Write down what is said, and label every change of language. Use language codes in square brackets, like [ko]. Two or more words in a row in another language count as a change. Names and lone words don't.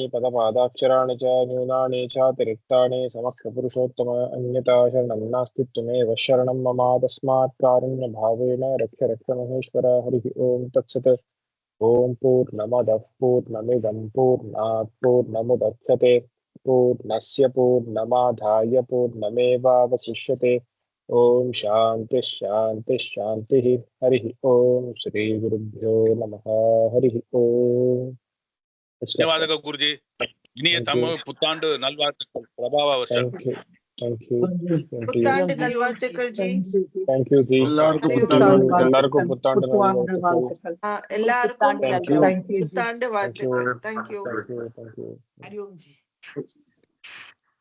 [sa] पदपादाक्षराणि च न्यूनानि चातिरिक्तानि समक्षपुरुषोत्तम अन्यथा शरणं नास्ति त्वमेव शरणं मम तस्मात् कारुण्यभावेन रक्ष रक्ष महेश्वर हरिः ओं तत्सत् ॐ पूर्णमदः पूर्णमिदं पूर्णात् पूर्णमुदच्यते पूर्णस्य पूर्णमादाय पूर्णमेवावशिष्यते ॐ शान्ति शान्ति शान्तिः हरिः ॐ श्रीगुरुभ्यो नमः हरिः ॐ [te] ధన్యవాదాలు గురుజీ [ta] இனிய தமிழ் புத்தாண்டு நல்வாழ்த்துக்கள் பிரபாவ வருஷம் [en] Thank you. [ta] புத்தாண்டு நல்வாழ்த்துக்கள் ஜி [en] Thank you [ta] ஜி எல்லாருக்கும் புத்தாண்டு வாழ்த்துக்கள். எல்லாருக்கும் [en] Thank you. [ta] புத்தாண்டு வாழ்த்துக்கள். [en] Thank you. Thank you. [sa] हरि ओम् जी.